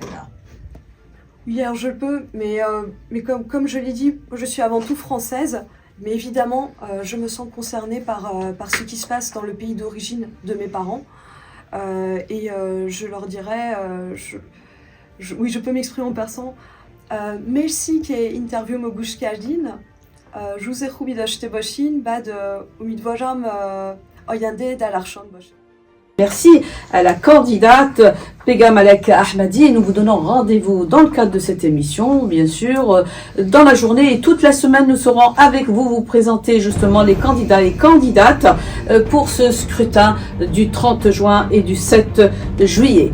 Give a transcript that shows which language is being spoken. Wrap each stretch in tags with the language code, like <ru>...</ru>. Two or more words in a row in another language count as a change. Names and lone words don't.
<fr>Oui, alors je peux, mais comme je l'ai dit, je suis avant tout française, mais évidemment, je me sens concernée par ce qui se passe dans le pays d'origine de mes parents. Et je leur dirais, oui, je peux m'exprimer en persan. Merci que</fr> <fa>اینترویو مو گوش کردین.</fa> <fr>Je vous ai</fr> <fa>خوبی داشته باشین بعد امیدوارم آینده در درخشان باشه.</fa> <fr>Merci à la candidate Pega Malek Ahmadi et nous vous donnons rendez-vous dans le cadre de cette émission, bien sûr, dans la journée et toute la semaine nous serons avec vous, vous présenter justement les candidats et candidates pour ce scrutin du 30 juin et du 7 juillet.</fr>